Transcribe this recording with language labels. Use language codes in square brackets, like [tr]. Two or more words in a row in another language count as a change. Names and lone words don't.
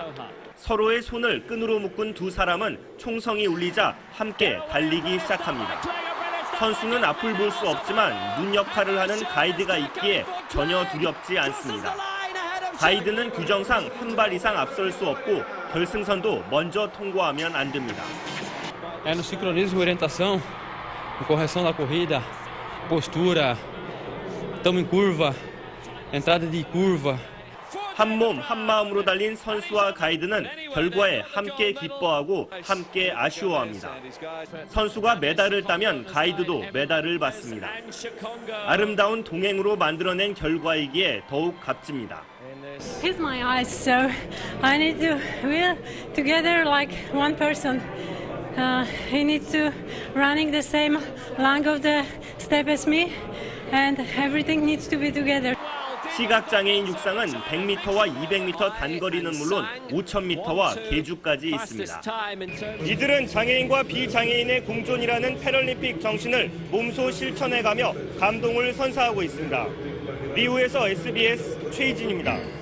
[ko] 서로의 손을 끈으로 묶은 두 사람은 총성이 울리자 함께 달리기 시작합니다. 선수는 앞을 볼 수 없지만 눈 역할을 하는 가이드가 있기에 전혀 두렵지 않습니다. 가이드는 규정상 한 발 이상 앞설 수 없고 결승선도 먼저 통과하면 안 됩니다. [pt] No sincronismo e orientação, correção da corrida, postura, estamos em curva, entrada de curva. [ko] 한몸 한마음으로 달린 선수와 가이드는 결과에 함께 기뻐하고 함께 아쉬워합니다. 선수가 메달을 따면 가이드도 메달을 받습니다. 아름다운 동행으로 만들어낸 결과이기에 더욱 값집니다. [en] He's my eyes, so I need to we're together like one person. He needs to running the same length of the step as me, and everything needs to be together. [ko] 시각장애인 육상은 100m와 200m 단거리는 물론 5000m와 계주까지 있습니다. 이들은 장애인과 비장애인의 공존이라는 패럴림픽 정신을 몸소 실천해가며 감동을 선사하고 있습니다. 리우에서 SBS 최희진입니다.